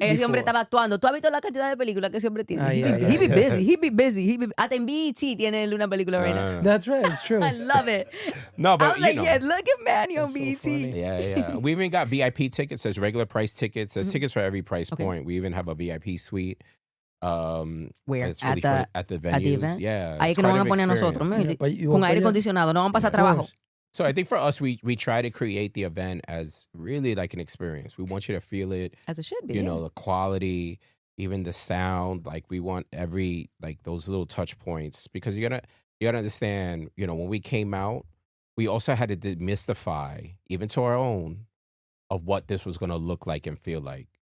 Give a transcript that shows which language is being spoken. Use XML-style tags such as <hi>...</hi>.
<es>Ese hombre estaba actuando. ¿Tú has visto la cantidad de películas que ese hombre tiene?</es> <en>He be busy.</en> <es>Hasta en BET tiene una película</es> <en>right now. That's right. It's true. I love it. No, but I was like, yeah, look at Manny on BET. So yeah. We even got VIP tickets. There's regular price tickets. There's tickets for every price point. We even have a VIP suite. Where? It's really at the venues. At the event? Yeah.</en> <es>Ahí que nos van a poner a nosotros. Con aire acondicionado. No van a pasar trabajo.</es> <en>So I think for us, we try to create the event as really like an experience. We want you to feel it. As it should be. You know, the quality, even the sound. Like we want every, like those little touch points. Because you gotta understand, when we came out, we also had to demystify, even to our own, of what this was going to look like and feel like.</en>